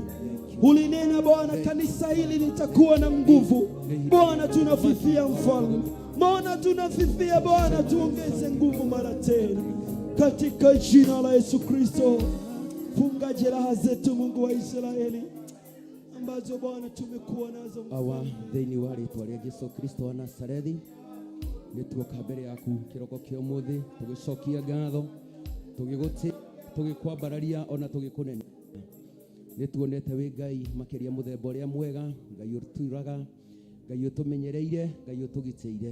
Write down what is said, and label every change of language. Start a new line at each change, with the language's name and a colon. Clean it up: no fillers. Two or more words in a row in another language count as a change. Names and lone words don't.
Swahili: Ulinena Bwana, kanisa hili litakuwa na nguvu. Bwana, tunafifia mfalme, Bwana tunafifia Bwana, tuongeze nguvu mara tena katika jina la Yesu Kristo. Funga jeraha zetu Mungu wa Israeli ambazo Bwana tumekuwa nazo
Kikuyu: awa thĩinĩ wa rĩĩtwa rĩa Jesũ Kristo wa Nazarethi. Nĩtuoka mbere yaku kĩroko kĩa ũmũthĩ, tũgĩcokia ngatho, tũgĩkwambararia ona tũgĩkũnene. Nĩtuonete wĩ Ngai makĩria mũthemba ũrĩa mwega, Ngai ũtũraga, Ngai ũtũmenyereire, Ngai ũtũgitĩire.